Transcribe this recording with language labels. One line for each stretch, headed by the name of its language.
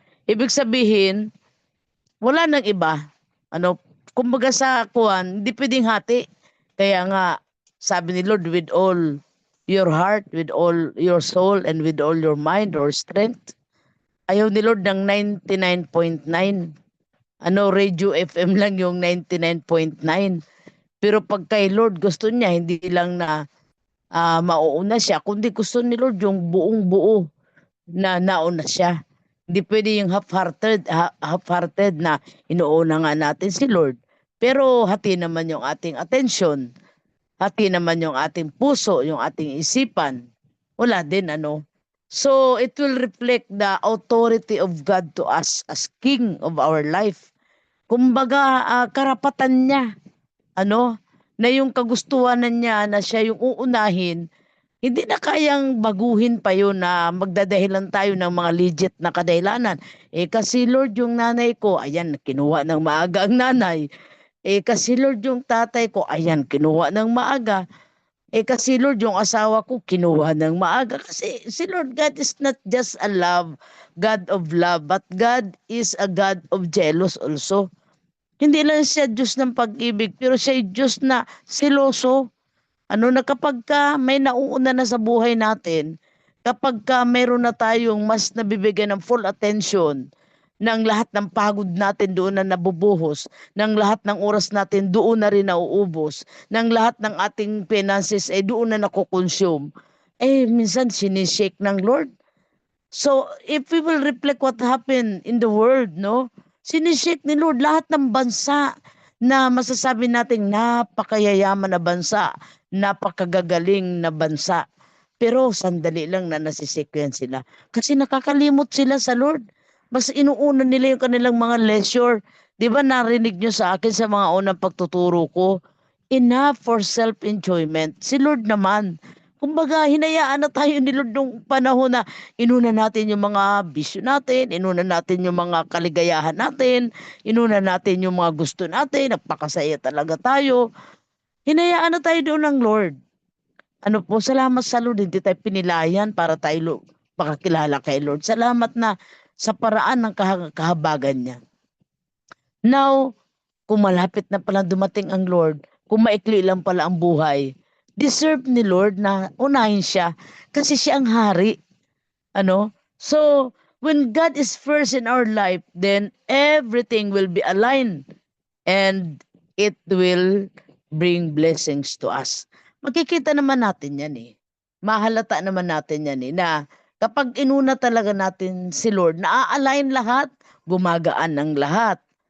Filipino: Ibig sabihin, wala nang iba. Kumbaga sa kuwan, hindi pwedeng hati. Kaya nga, sabi ni Lord,
English: with all your heart, with all your soul, and with all your mind or strength.
Filipino: Ayaw ni Lord ng 99.9. Radio FM lang yung 99.9. Pero pag kay Lord, gusto niya, hindi lang na mauuna siya, kundi gusto ni Lord yung buong buo na nauna siya. Hindi pwede yung half-hearted na inuuna nga natin si Lord. Pero hati naman yung ating attention. Hati naman yung ating puso, yung ating isipan. Wala din,
English: So, it will reflect the authority of God to us as King of our life.
Filipino: Kumbaga, karapatan niya, na yung kagustuhan niya na siya yung uunahin, hindi na kayang baguhin pa yun na magdadahilan tayo ng mga legit na kadahilanan. Kasi Lord, yung nanay ko, ayan, kinuha ng maaga ang nanay. Kasi Lord, yung tatay ko, ayan, kinuha ng maaga. Kasi Lord, yung asawa ko, kinuha ng maaga. Kasi si
English: Lord God is not just a God of love, but God is a God of jealous also.
Filipino: Hindi lang siya Diyos ng pag-ibig, pero siya Diyos na seloso. Na kapag may nauuna na sa buhay natin, kapag mayroon na tayong mas nabibigyan ng full attention, ng lahat ng pagod natin doon na nabubuhos, ng lahat ng oras natin doon na rin nauubos, ng lahat ng ating finances doon na nakukonsume, minsan sinishake ng Lord.
English: So, if we will reflect what happened in the world,
Filipino: sinishake ni Lord lahat ng bansa na masasabi nating napakayayaman na bansa, napakagagaling na bansa. Pero sandali lang na nasisikyan sila. Kasi nakakalimot sila sa Lord. Mas inuuna nila yung kanilang mga leisure. Di ba narinig nyo sa akin sa mga unang pagtuturo ko?
English: Enough for self-enjoyment.
Filipino: Si Lord naman. Kumbaga, hinayaan na tayo ni Lord nung panahon na inuna natin yung mga bisyo natin, inuna natin yung mga kaligayahan natin, inuna natin yung mga gusto natin, nagpakasaya talaga tayo. Hinayaan na tayo doon ng Lord. Salamat sa Lord, hindi tayo pinilayan para tayo makakilala kay Lord. Salamat na sa paraan ng kahabagan niya. Now, kung malapit na pala dumating ang Lord, kung maikli lang pala ang buhay, deserve ni Lord na unahin siya kasi siya ang hari. Ano?
English: So, when God is first in our life, then everything will be aligned and it will bring blessings to us.
Filipino: Makikita naman natin yan eh. Mahalata naman natin yan eh, na kapag inuna talaga natin si Lord, na-align lahat, gumagaan ang lahat.